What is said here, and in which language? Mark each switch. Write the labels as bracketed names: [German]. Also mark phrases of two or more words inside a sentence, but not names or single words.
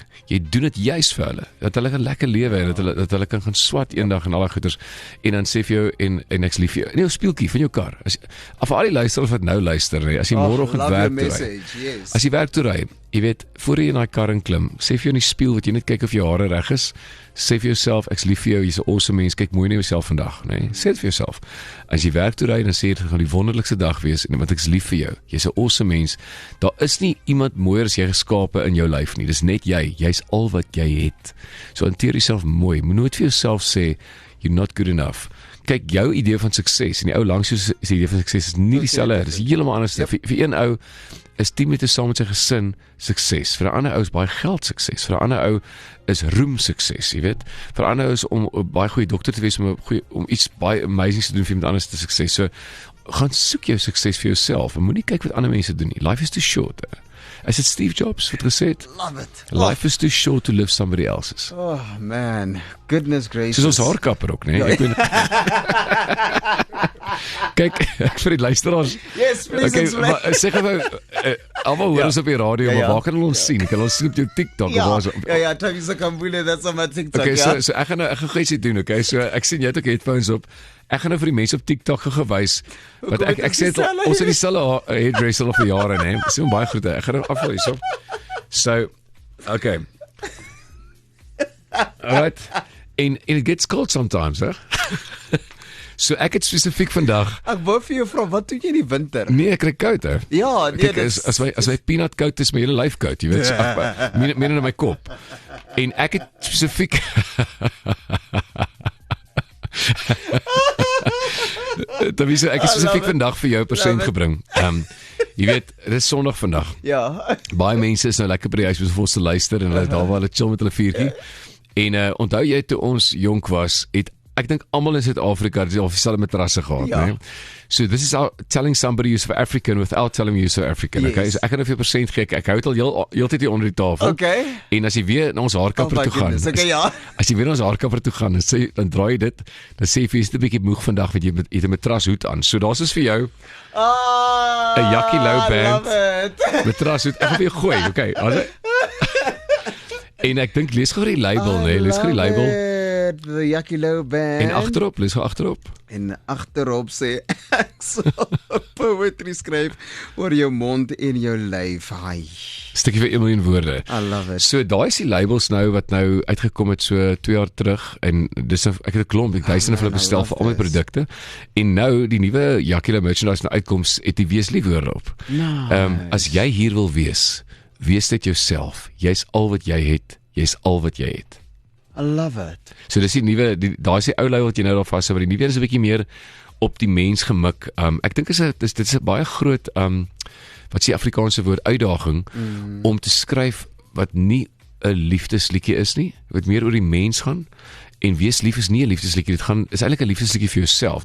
[Afrikaans] Jy doen dit juist vir hulle, dat hulle 'n lekker lewe en dat hulle kan gaan swat eendag en al daai goeders, en dan sê vir jou, en ek's lief vir jou, en jou speeltjie van jou kar, af al die luisteraars wat nou luister, as jy môreoggend werk toe ry, as jy werk toe ry, jy weet, voor jy in daai kar inklim, sê vir jou in die spieël wat jy net kyk of jou hare reg is, sê vir jouself, ek's lief vir jou, jy's 'n awesome mens, kyk mooi na jouself vandag, nee, sê dit vir jouself. As jy werk toe ry, dan sê jy, dit gaan die wonderlikste dag wees, en want ek's lief vir jou, jy's 'n awesome mens, daar is nie iemand mooier as jy geskape in jou lyf nie, dis net jy's al wat jy het, so hanteer jouself mooi, moet nooit vir jouself sê, [English] you're not good enough. [Afrikaans] Kyk, jou idee van sukses, en die ou langs jou se idee van sukses is nie dieselfde, dis heeltemal anders. Vir een ou is 10 minute saam met sy gesin sukses. Vir 'n ander ou is baie geld sukses. Vir 'n ander ou is roem sukses, jy weet. Vir 'n ander ou is om 'n baie goeie dokter te wees, om iets baie amazing te doen vir iemand anders te sukses. So gaan soek jou sukses vir jouself en moenie kyk wat ander mense doen nie. [English] Life is too short. [Afrikaans] Is dit Steve Jobs wat gesê het? [English] Love it. Life is too short to live somebody else's. Oh man, goodness gracious. [Afrikaans] Soos ons haarkapper ook, nee. Ek weet kyk, ek vir die luisteraars. [English] Yes, please explain. [Afrikaans] Sê gou, almal hoor ons op die radio, maar waar kan hulle ons sien? Kan ons sien op jou TikTok of waar so? [English] Ja, Thabiso Kambule, that's on my TikTok. [Afrikaans] Okay, so ek gaan gou ietsie doen, okay? So ek sien jy het ook headphones op. Ek gaan nou vir die mense op TikTok gewys wat ek sê ons het dieselfde hairdresser al vir jare, nee. Dis so baie groete. Ek gaan nou afval hierso. [English] So, okay. Alright. And it gets cold sometimes, [Afrikaans] hè? So ek het spesifiek vandag. Ek wou vir jou vra, wat doen jy in die winter? Nee, ek kry koud, hè. Ja, nee, kyk, as my peanut koud is, my hele lyf koud, jy weet, so meer in my kop. En ek het spesifiek Thabiso, ek het spesifiek vandag vir jou persent gebring. Jy weet, dit is Sondag vandag. Ja. Baie mense is nou lekker by die huis vir ons te luister en hulle daar waar hulle chill met hulle vuurtjie. En onthou jy toe ons jonk was, het ek dink almal in Suid-Afrika het al dieselfde matrasse gehad, né? [English] So this is telling somebody you're South African without telling you South African, yes. Okay? [Afrikaans] So ek gaan nou vir jou persent gee. Ek hou dit al heeltyd hier onder die tafel. Okay. En as jy weer na ons haarkapper toe gaan, okay, ja. As jy weer na ons haarkapper toe gaan, dan draai jy dit, dan sê jy vir jy's 'n bietjie moeg vandag want jy het 'n matrashoed aan. So daar's is vir jou 'n Jackie Lou band matrashoed. Ek gaan vir jou gooi, okay? En ek dink lees gou die label, né? Lees gou die label. The Jackie Lou band. En agterop, lees gou agterop. En agterop sê ek sal poetry skryf oor jou mond en jou lyf. Hi. Stukkie vir 1 miljoen woorde. [English] I love it. [Afrikaans] So daai is die labels nou wat nou uitgekom het so 2 jaar terug en dis ek het 'n klomp, ek duisende van hulle bestel vir al my produkte. En nou die nuwe Jackie Lou merchandise nou uitkoms het die weeslief woorde op. Nice. As jy hier wil wees dit jouself. Jy's al wat jy het. Jy's al wat jy het. [English] I love it. [Afrikaans] So dis die nuwe, daai is die ou lei wat jy nou daar vashou, maar die nuwe is 'n bietjie meer op die mens gemik. Ek dink dit is 'n baie groot wat sê Afrikaanse woord uitdaging om te skryf wat nie 'n liefdesliedjie is nie, wat meer oor die mens gaan. En wees lief is nie 'n liefdesliedjie, is eintlik 'n liefdesliedjie vir jouself.